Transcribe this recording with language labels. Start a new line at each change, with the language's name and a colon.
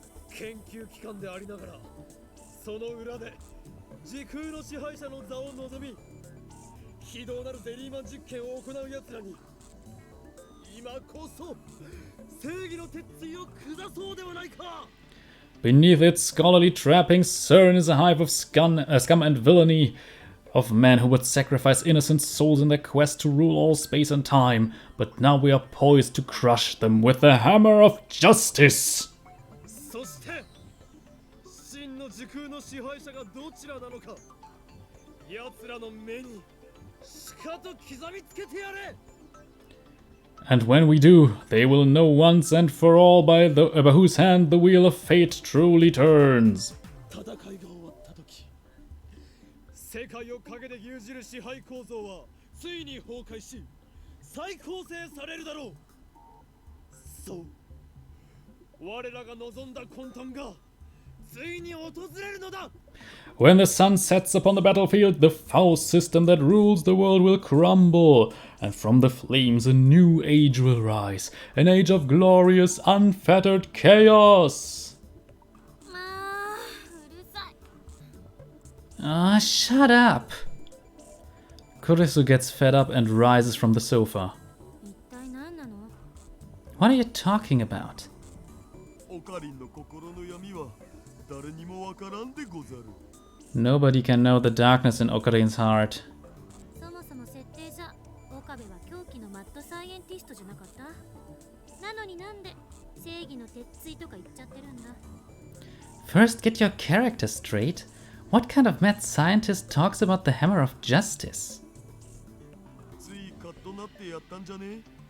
Japanese: 研究機関でありながらその裏で時空の支配者の座を望み非道なるゼリーマン実験を行う奴らに今こそ正義の鉄槌を下そうではないか
English: Beneath its scholarly trappings, CERN is a hive of scum and villainy, of men who would sacrifice innocent souls in their quest to rule all space and time. But now we are poised to crush them with the hammer of justice.
Japanese: そして真の時空の支配者がどちらなのか奴らの目にしかと刻みつけてやれ
English: And when we do, they will know once and for all by whose hand the wheel of fate truly turns.
Japanese: 戦いが終わった時世界を陰で牛耳る支配構造はついに崩壊し再構成されるだろうそう我らが望んだ混沌がついに訪れるのだ
English: When the sun sets upon the battlefield, the Faust system that rules the world will crumble, And from the flames a new age will rise, an age of glorious, unfettered chaos.
Japanese: まあうるさい。
English: Ah, shut up. Kurisu gets fed up and rises from the sofa.
Japanese: 一体何なの？
English: What are you talking about?
Japanese: オカリンの心の闇は誰にもわからんでござる。
English: Nobody can know the darkness in Okarin's heart.
Japanese: そもそも設定じゃ岡部は狂気のマッドサイエンティストじゃなかった？なのになんで正義の鉄槌とか言っちゃってるんだ？
English: First, get your character straight. What kind of mad scientist talks about the hammer of justice?
Japanese: ついカッとなってやったんじゃね？